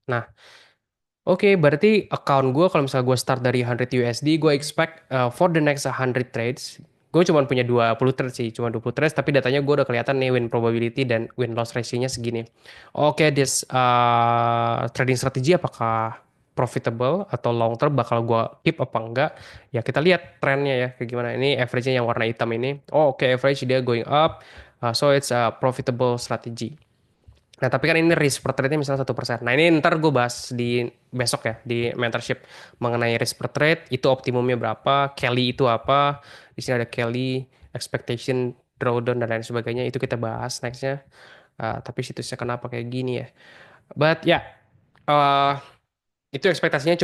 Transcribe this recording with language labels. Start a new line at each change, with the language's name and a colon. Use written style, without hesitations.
Indonesian: Nah, oke, berarti account gue kalau misalnya gue start dari 100 USD, gue expect
English: for the next 100 trades,
Indonesian: gue cuma punya 20 trades sih, cuma 20 trades, tapi datanya gue udah kelihatan nih win probability dan win loss ratio-nya segini. Oke,
English: this trading strategy
Indonesian: apakah profitable atau long term bakal gua keep apa enggak, ya kita lihat trennya ya kayak gimana. Ini average-nya yang warna hitam ini.
English: Oh, oke, average dia going up. So it's a profitable strategy.
Indonesian: Nah, tapi kan ini risk per trade-nya misalnya 1%. Nah, ini ntar gue bahas di besok ya, di mentorship mengenai risk per trade, itu optimumnya berapa, Kelly itu apa, di sini ada Kelly, expectation, drawdown, dan lain sebagainya, itu kita bahas next-nya. Tapi situsnya kenapa kayak gini ya. But ya, uh, itu ekspektasinya.